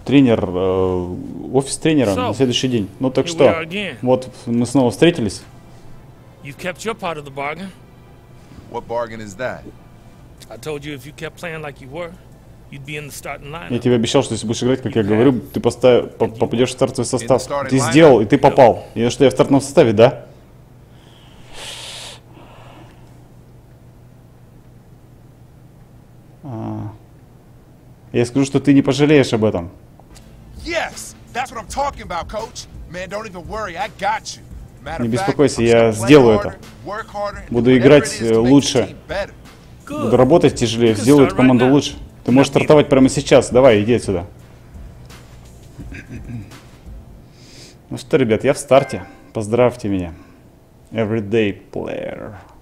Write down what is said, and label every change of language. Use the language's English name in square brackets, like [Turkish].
[Russian] Тренер, офис тренера на следующий день. Ну так что, вот мы снова встретились. [English] You've kept your part of the bargain. What bargain is that? I told you if you kept playing like you were, you'd be in the starting lineup. [Russian] Я тебе обещал, что если будешь играть, как я говорю, ты попадешь в стартовый состав. Ты сделал, и ты попал. И что, я в стартовом составе, да? Я скажу, что ты не пожалеешь об этом. [English] Yes, that's what I'm talking about, coach. Man, don't even worry, I got you. [Russian] Не беспокойся, я сделаю это. Буду играть лучше. Буду работать тяжелее, сделаю эту команду лучше. Ты можешь стартовать прямо сейчас. Давай, иди отсюда. Ну что, ребят, я в старте. Поздравьте меня. [English] Everyday player.